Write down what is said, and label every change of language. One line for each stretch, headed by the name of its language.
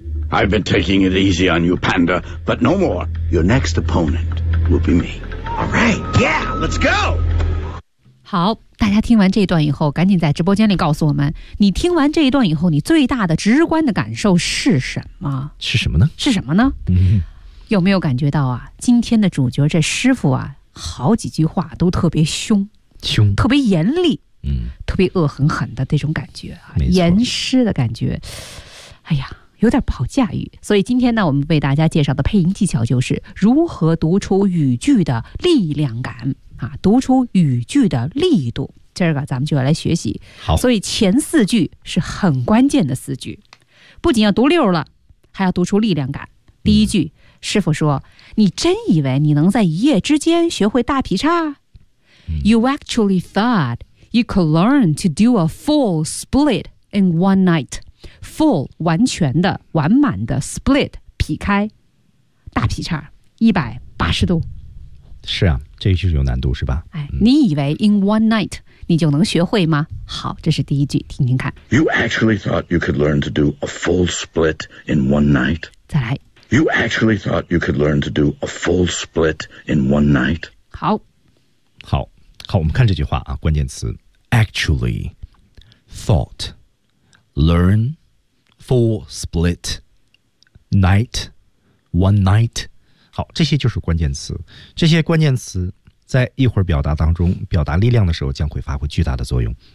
English: I've been taking it easy on you, Panda, but no more. Your next opponent will be me. All right, yeah, let's go.
Chinese: 好，大家听完这一段以后，赶紧在直播间里告诉我们，你听完这一段以后，你最大的直观的感受是什么？是什么呢？是什么呢？有没有感觉到啊？今天的主角这师傅啊，好几句话都特别凶，凶，特别严厉，嗯，特别恶狠狠的这种感觉啊，严师的感觉，哎呀，有点不好驾驭。所以今天呢，我们为大家介绍的配音技巧就是如何读出语句的力量感啊，读出语句的力度。今儿个咱们就要来学习。好，所以前四句是很关键的四句，不仅要读溜了，还要读出力量感。第一句，师傅说：“你真以为你能在一夜之间学会大劈叉？”
English: You actually thought you could learn to do a full split in one night.
Chinese: Full 完全的、完满的 split 劈开，大劈叉180度。是啊，这就是有难度是吧？哎，你以为
English: in one night
Chinese: 你就能学会吗？好，这是第一句，听听看。
English: You actually thought you could learn to do a full split in one night.
Chinese: 再来。
English: You actually thought you could learn to do a full split in one night?
Chinese: 好。好。好，我们看这句话啊，关键词。
English: Actually, thought, learn, full split, night, one night.
Chinese: 好，这些就是关键词。这些关键词在一会儿表达当中，表达力量的时候将会发挥巨大的作用。